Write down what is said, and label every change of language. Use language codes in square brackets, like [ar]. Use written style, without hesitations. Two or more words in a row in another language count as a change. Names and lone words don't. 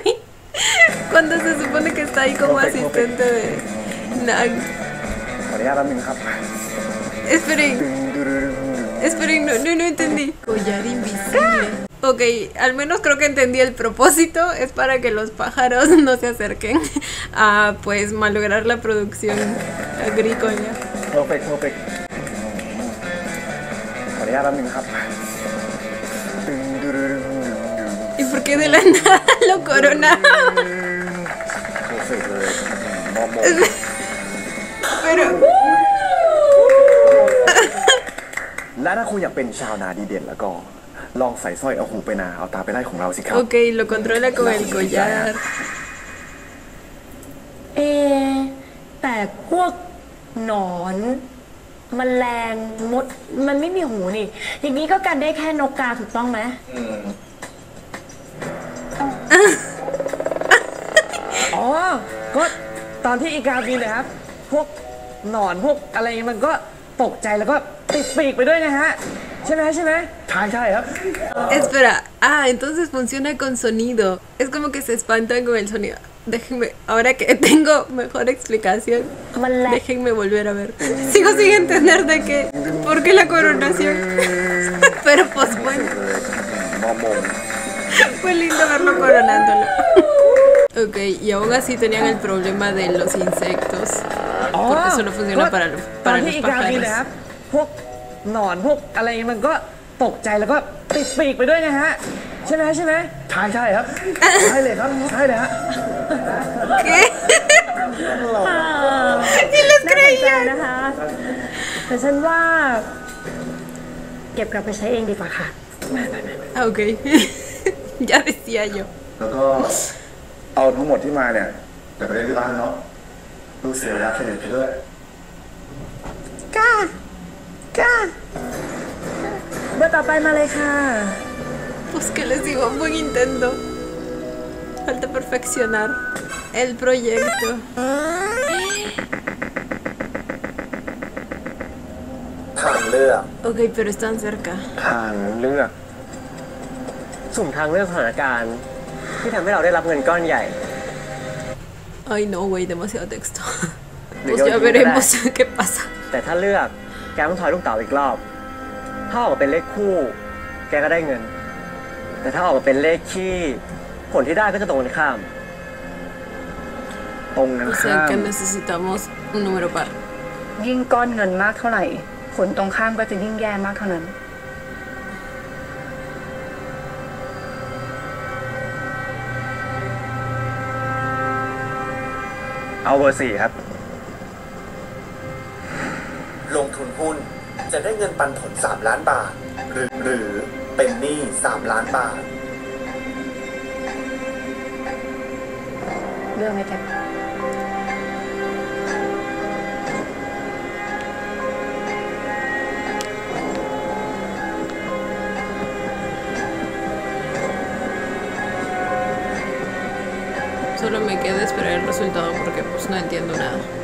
[es] Cuando se supone que está ahí como asistente de Nag. [th] ขออนุญาตแป๊บนึงครับ [es] Esperen, esperen, no entendí. Collar invisible. Ok, al menos creo que entendí el propósito. Es para que los pájaros no se acerquen a, pues, malograr la producción agrícola. [th] เพอร์เฟกต์ขออนุญาตแป๊บนึงครับ [es] ¿Y por qué de la nada lo coronaron? [th] เพอร์เฟกต์เลยมอม [es] Pero... [th] และถ้าคุณอยากเป็นชาวนาดีเด่นแล้วก็ ลองใส่สร้อยเอาหูไปนาเอาตาไปไล่ของเราสิครับ [es] Ok, lo controla con el collar. [th] แต่พวกหนอนแมลงมดมันไม่มีหูนี่ อย่างนี้ก็กันได้แค่นกกาถูกต้องไหม อ๋อ ก็ตอนที่อีกาบินนะครับ พวกหนอนพวกอะไรมันก็ตกใจแล้วก็ติดปีกไปด้วยนะฮะ ใช่ไหม ใช่ครับ [es] Espera, entonces funciona con sonido. Es como que se espantan con el sonido. Déjenme, ahora que tengo mejor explicación, déjenme volver a ver. Sigo sin entender de qué, por qué la coronación. Pero pues bueno, [th] มอม [es] fue lindo verlo coronándolo. Ok, y aún así tenían el problema de los insectos. Porque solo funciona para [th] ตอน [es] los [th] ที่อีกาบินนะครับ [es] pájaros. [th] พวกหนอนพวกอะไรมันก็ตกใจแล้วก็ติดปีกไปด้วยนะฮะ ใช่ไหม ใช่ครับ ใช่เลยครับ ใช่เลยฮะ [es] ¿Qué? Y les [th] น่าสนใจ [es] creía. [th] นะคะ แต่ฉันว่าเก็บกลับไปใช้เองดีกว่าค่ะ [es] Ah, ok. Ya decía yo. [th] แล้วก็เอาทั้งหมดที่มาเนี่ยเดี๋ยวไปเล่นที่บ้านเนาะดูเสียเวลาเสด็จไปด้วย เบอร์ต่อไปมาเลยค่ะ [es] Pues que les digo, buen intento. Falta perfeccionar el proyecto. [th] ทางเลือก [es] Ok, pero están cerca. [th] ทางเลือก สุ่มทางเลือกสถานการณ์ที่ทำให้เราได้รับเงินก้อนใหญ่ [es] Ay, no, güey, demasiado texto. Me Pues quedo ya sin veremos nada. qué pasa. [th] แต่ถ้าเลือกแกต้องถอยลูกเต๋าอีกรอบ ถ้าออกมาเป็นเลขคู่ แกก็ได้เงิน แต่ถ้าออกมาเป็นเลขคี่ผลที่ได้ก็จะตรงกันข้าม ตรงกัน [es] O [th] ข้า [es] sea [th] ม [es] que necesitamos un número par. [th] ยิ่งก้อนเงินมากเท่าไหร่ ผลตรงข้ามก็จะยิ่งแย่มากเท่านั้น เอาเบอร์ 4 ครับ ลงทุนหุ้นจะได้เงินปันผล3 ล้านบาท หรือเป็นหนี้3 ล้านบาท เรื่องไหมแก [es] Solo me queda esperar el resultado porque pues no entiendo nada.